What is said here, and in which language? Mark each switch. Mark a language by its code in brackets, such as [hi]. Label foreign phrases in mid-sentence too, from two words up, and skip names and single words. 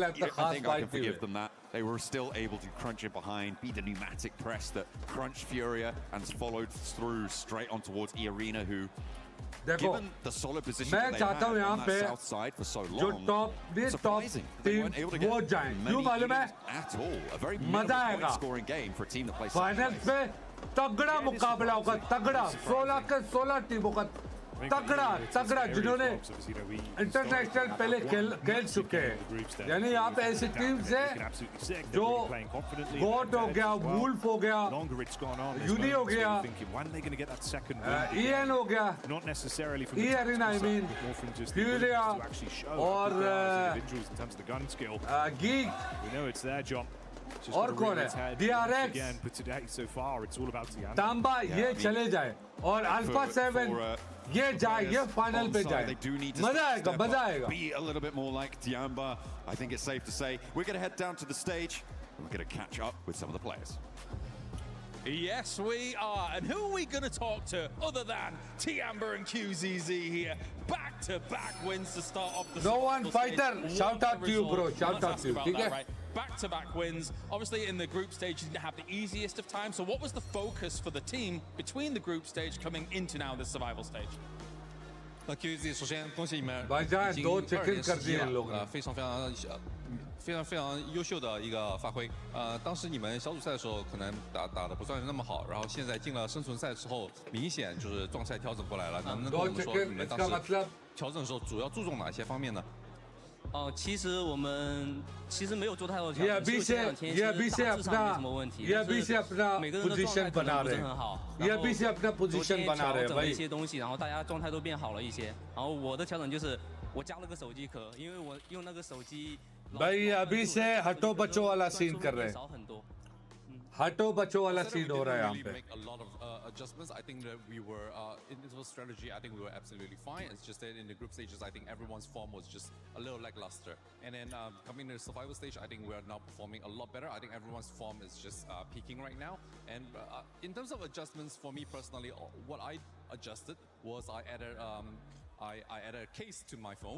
[en] I think I can forgive them that. They were still able to crunch it behind, be the pneumatic press that crunched FURIA and followed through straight on towards E-Arena, who, given the solid position that they had on that south side for so long, surprising they weren't able to get many units at all. A very minimal point-scoring game for a team that plays [hi] finals में तगड़ा मुकाबला होगा, तगड़ा 16 के 16 टीमों का तगड़ा जिन्होंने इंटरनेशनल पहले खेल चुके हैं। यानी यहाँ पे ऐसी टीम से जो गोट हो गया, वुल्फ हो गया, यूनी हो गया, ईएन हो गया, E-Arena [en] I mean, [hi] FURIA और Geek और कौन है? DRX, तांबा ये चले जाए और अल्फा 7 ये जाए, ये फाइनल पे जाए, मजा आएगा। [en] Be a little bit more like Tiamba. I think it's safe to say we're going to head down to the stage and we're going to catch up with some of the players. Yes, we are. And who are we going to talk to other than Tiamba and QZZ here? Back-to-back wins to start off the No one fighter. Shout out to you, bro. Shout out to you. Right? Back-to-back wins. Obviously, in the group stage, you didn't have the easiest of time. So what was the focus for the team between the group stage coming into now the survival stage? [zh] QZ 首先恭喜你们 [hi] भाईजान 2 चिकन कर दिए इन लोगों ने [zh] 非常优秀的一个发挥。当时你们小组赛的时候可能打得不算那么好，然后现在进了生存赛之后，明显就是状态调整过来了。能跟我们说你们当时调整的时候主要注重哪些方面呢？其实我们没有做太多调整， [hi] ये अभी से अपना पोजीशन बना रहे हैं, ये अभी से अपना पोजीशन बना रहे हैं भाई। [zh] 一些东西，然后大家状态都变好了一些。然后我的调整就是我加了个手机壳，因为我用那个手机。 [hi] भाई अभी से हटो बचो वाला सीन कर रहे हैं। हटो बचो वाला सीन हो रहा है यहाँ पे। [en] Adjustments. I think that we were in this strategy. I think we were absolutely fine. It's just that in the group stages, I think everyone's form was just a little lackluster. And then coming to the survival stage, I think we are now performing a lot better. I think everyone's form is just peaking right now. And in terms of adjustments, for me personally, what I adjusted was I added I added a case to my phone.